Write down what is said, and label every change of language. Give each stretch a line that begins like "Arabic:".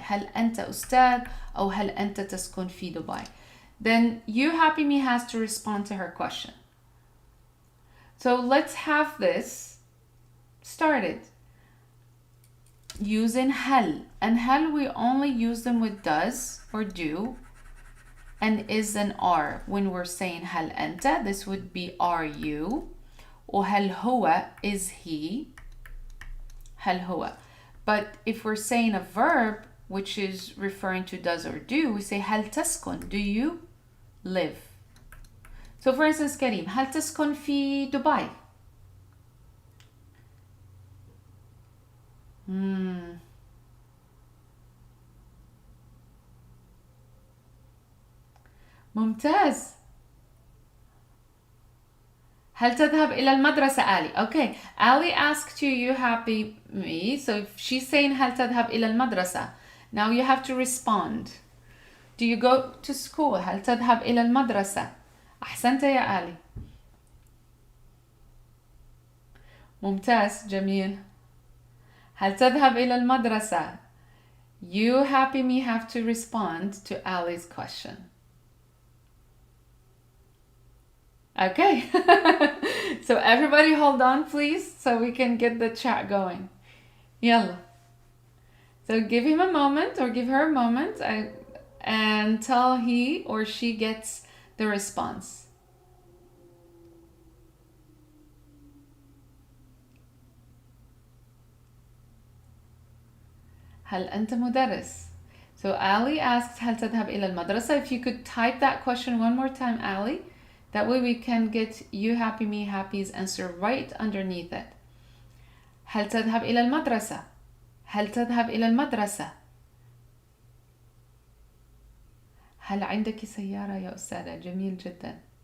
Arabic: هل أنت أستاذ أو هل أنت تسكن في دبي?
English: Then you, happy me, has to respond to her question. So let's have this started using هل. And هل, we only use them with does or do and is and are. When we're saying
Arabic: هل أنت,
English: this would be are you.
Arabic: وهل هو,
English: is he.
Arabic: هل هو.
English: But if we're saying a verb, which is referring to does or do, we say
Arabic: هل تسكن,
English: do you live. So for instance,
Arabic: كريم, هل تسكن في دبي? ممتاز. هل تذهب إلى المدرسة Ali?
English: Okay, Ali asked you, you, happy me. So if she's saying
Arabic: هل تذهب إلى المدرسة,
English: now you have to respond. Do you go to school?
Arabic: هل تذهب إلى المدرسة? أحسنت يا Ali. ممتاز, جميل. هل تذهب إلى المدرسة?
English: You, happy me, have to respond to Ali's question. Okay. So everybody hold on, please, so we can get the chat going. Yalla. So give him a moment or give her a moment until he or she gets the response.
Arabic: هل أنت مدرس?
English: So Ali asked
Arabic: هل تذهب إلى المدرسة.
English: If you could type that question one more time, Ali. That way we can get you, happy me, happy's answer right underneath it.
Arabic: هل تذهب إلى المدرسة? هل تذهب إلى المدرسة؟ هل عندك سيارة يا أستاذة؟ جميل جدا.